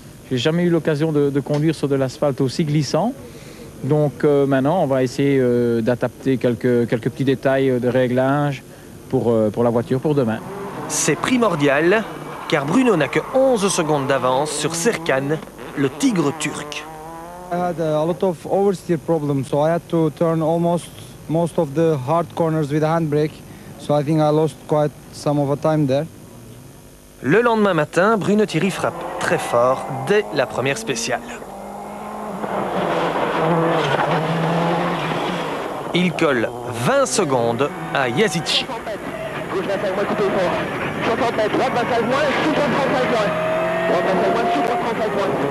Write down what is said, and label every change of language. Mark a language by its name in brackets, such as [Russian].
[French] J'ai jamais eu l'occasion de conduire sur de l'asphalte aussi glissant. Donc maintenant, on va essayer d'adapter quelques petits détails de réglage pour la voiture pour demain. C'est primordial car Bruno n'a que 11 secondes d'avance sur Serkan, le tigre turc. [English] I had a lot of oversteer problems, so I had to turn most of the hard corners with a handbrake. So I think I lost quite some of a time there. [French] Le lendemain matin, Bruno Thierry frappe très fort dès la première spéciale. Il colle 20 secondes à Yazici. Gauche 25 moins, coupé fort. 60 mètres, droite 25 moins, sous droite 35 moins. Droite 25 moins, sous droite 35 moins.